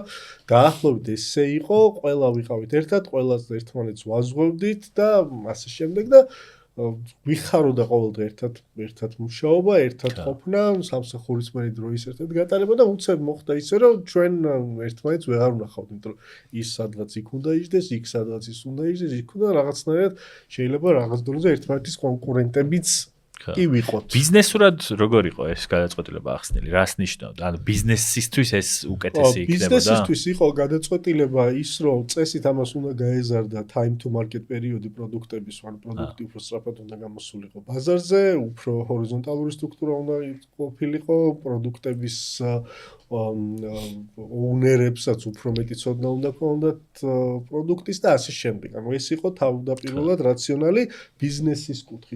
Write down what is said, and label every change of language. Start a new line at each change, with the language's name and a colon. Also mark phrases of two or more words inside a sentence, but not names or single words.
Georgian: დაახლოებით ესე იყო, ყველა ვიყავით ერთად, ყველას ერთმანეთს ვაზღვევდით და ასე შემდეგ და ვიხაროდა ყოველდღე ერთად მუშაობა, ერთად ყოფნა, სამსახურის მერე დროის ერთად გატარება და უცებ მოხდა ისე რომ ჩვენ ერთმანეთს ვეღარ ვნახავთ, იმიტომ რომ ის სადღაც იქ უნდა იჯდეს, იქ სადღაც ის უნდა იჯდეს, იქ უნდა რაღაცნაირად შეიძლება რაღაც დონეზე ერთმანეთის კონკურენტებიც კი ვიყოთ. ბიზნესურად როგორ იყო ეს გადაწყვეტილება ახსნილი? რას ნიშნავდა? ანუ ბიზნესისთვის ეს უკეთესი იქნებოდა? ბიზნესისთვის იყო გადაწყვეტილება ის, რომ წესით ამას უნდა გაეზარდა
English: time to market
Georgian: პერიოდი პროდუქტების, ანუ პროდუქტი უფრო სწრაფად უნდა გამოსულიყო ბაზარზე, უფრო ჰორიზონტალური სტრუქტურა უნდა ყოფილიყო, პროდუქტების ოუნერებსაც უფრო მეტი ცოდნა უნდა ქონდათ პროდუქტის და ასე შემდეგ. ანუ ეს იყო თავდაპირველად რაციონალი ბიზნესის კუთხით.